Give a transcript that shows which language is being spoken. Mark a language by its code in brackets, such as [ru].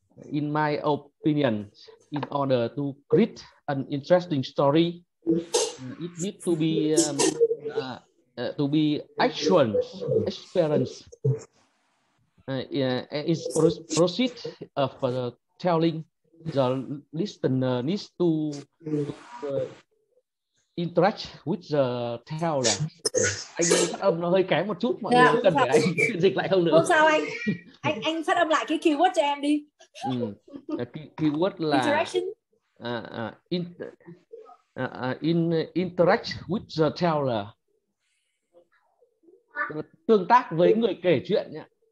[en] In my opinion, in order to create an interesting story, it needs to be action, experience. It's proceed of telling the listener needs to interact with the teller. [vi] Anh phát âm nó hơi kém một chút, mọi người cần phải anh dịch lại không nữa. Không sao anh phát âm lại cái keyword cho em đi. Keyword là [en] interaction. Interact with the teller. [vi] Tương tác với người kể chuyện nhé.